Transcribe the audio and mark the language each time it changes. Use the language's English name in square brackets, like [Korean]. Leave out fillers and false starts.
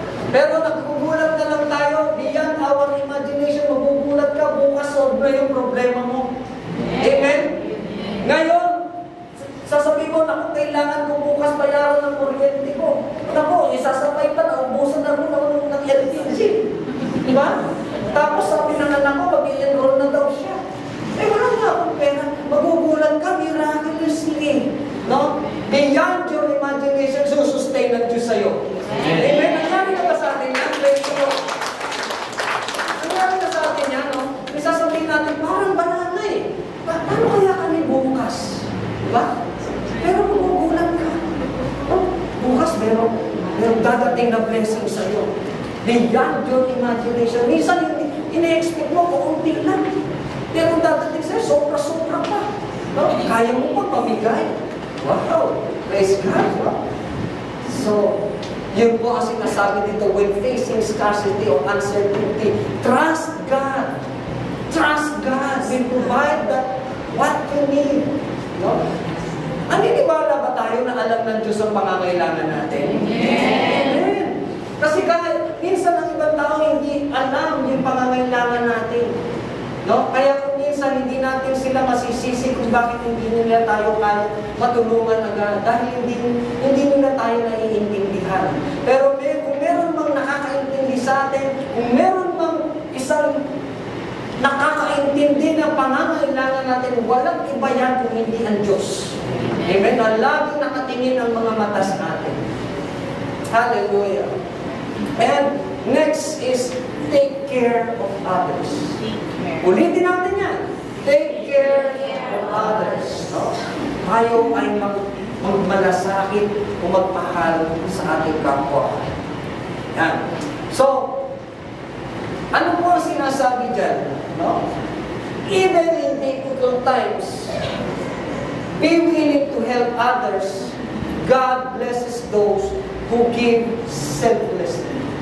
[Filipino] Pero nagkugulat na lang tayo, [English] beyond our imagination, [Filipino] magugulat ka, bukas solve na yung problema mo. Amen? Ngayon, sasabihin mo, naku, kailangan ko bukas bayaran ng kuryente ko. Naku, isasabay pa, naubusan na rin ng LPG. Diba? Tapos sabi ng anak ko, mag-i-enroll na daw siya. Eh, wala nga akong pera. Magugulat ka miraculously. No? [English] Beyond your imagination, [Filipino] susustain ng Diyos sa'yo. Amen? Nangyari na ba sa atin yan? Nangyari na sa atin yan, no? Isasabihin natin, parang banana eh. Paano kaya kami bukas? Diba? Pero magugulat ka. Oh, bukas meron dadating na blessing sa'yo. [English] Beyond your imagination. [Filipino] Minsan, ina-expect mo, kukunti lang. Pero dadating sa'yo, sobra-sobra pa. No? Kaya mo pa pamigay. Wow! [English] Praise God. [Filipino] Wow. So, yun po ang sinasabi dito, [English] when facing scarcity or uncertainty, trust God. Trust God will provide what you need. No? [Filipino] Naniniwala ba tayo na alam ng Diyos ang pangangailangan natin? Amen. Kasi minsan ang ibang tao hindi alam yung pangangailangan natin. No? Kaya kung minsan hindi natin sila masisisi kung bakit hindi nila tayo kaya matulungan agad. Dahil hindi nila tayo naiintindihan. Pero kung meron mang nakakaintindi sa atin, kung meron mang isang nakakaintindi ng pangangailangan natin, walang iba yan kung hindi ang Diyos. Amen? Na laging nakatingin ang mga mata sa atin. Hallelujah. [English] And next is take care of others. [Filipino] Ulitin natin yan. [English] Take care of others. No? [Filipino] Tayo ay magmalasakit o magpahal sa ating kapwa. Yan. So, ano po ang sinasabi dyan? No? [English] Even in difficult times, be willing to help others. God blesses those who give selflessly.